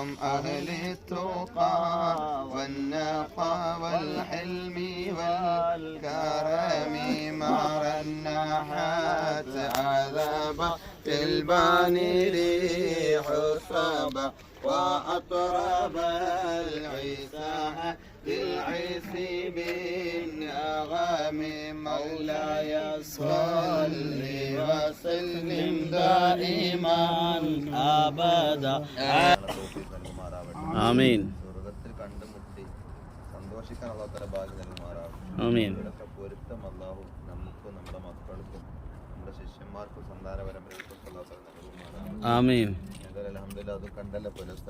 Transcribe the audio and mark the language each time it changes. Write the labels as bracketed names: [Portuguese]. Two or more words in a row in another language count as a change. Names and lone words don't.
[Arabic] أهل التقى والنقى والحلم والكرم مر النحات عذابا في الباني ريح الصبا وأطرب العساء للعز بالنغم مولاي صل وسلم دائما أبدا [Malayalam] ആമീൻ സ്വർഗത്തിൽ കണ്ടുമുട്ടി സന്തോഷിക്കാൻ [Arabic] الله تعالى [Malayalam] ഭാഗ്യം നൽകുമാറാവട്ടെ. ആമീൻ. ഇവിടുത്തെ പൊരുത്തം അല്ലാഹു നമുക്കും നമ്മുടെ മക്കൾക്കും നമ്മുടെ ശിഷ്യന്മാർക്കും സന്താന പരമ്പരകൾക്കും [Arabic] الله تعالى [Malayalam] നൽകുമാറാവട്ടെ. ആമീൻ. ഏതായാലും അൽഹംദുലില്ലാഹ് അത് കണ്ടല്ലോ പുലസ്ത.